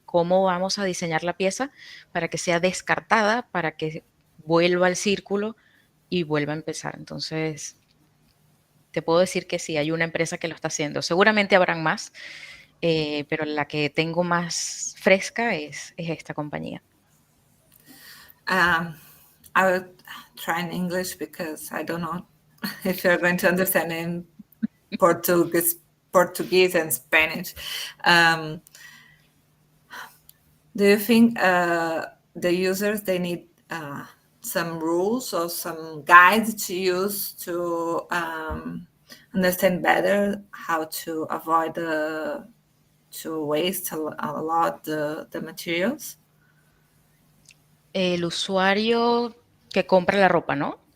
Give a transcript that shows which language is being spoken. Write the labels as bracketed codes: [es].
[es] ¿Cómo vamos a diseñar la pieza para que sea descartada, para que vuelva al círculo y vuelva a empezar? Entonces, te puedo decir que sí, hay una empresa que lo está haciendo. Seguramente habrán más, pero la que tengo más fresca es esta compañía. [en] I will try in English because I don't know if you're going to understand in Portuguese and Spanish. Do you think the users, they need some rules or some guides to use to understand better how to avoid to waste a lot the materials? [es] El usuario que compra la ropa, ¿no?